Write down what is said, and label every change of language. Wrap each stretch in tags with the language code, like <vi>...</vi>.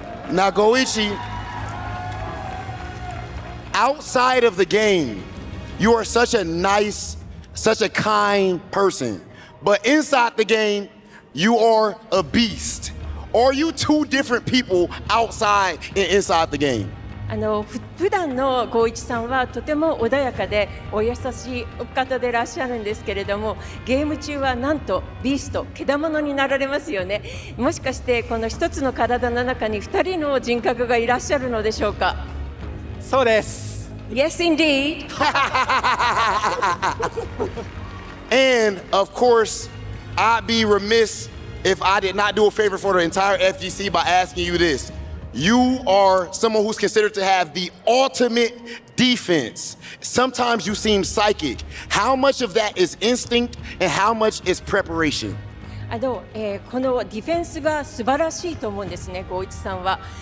<en>Now, Goichi, outside of the game, you are such a nice, such a kind person. But inside the game, you are a beast. Are you two different people outside and inside the game?</en> <ja>普段のゴイチさんはとても穏やかでお優しいお方でいらっしゃるんですけれども、ゲーム中はなんとビースト、けだものになられますよね。もしかしてこの一つの体の中に2人の人格がいらっしゃるのでしょうか？そうです。</ja> <en>Yes, indeed. And of course, I'd be remiss if I did not do a favor for the entire FGC by asking you this. You are someone who's considered to have the ultimate defense. Sometimes you seem psychic. How much of that is instinct and how much is preparation?</en> <ja>このディフェンスが素晴らしいと思うんですね、51さんは。</ja>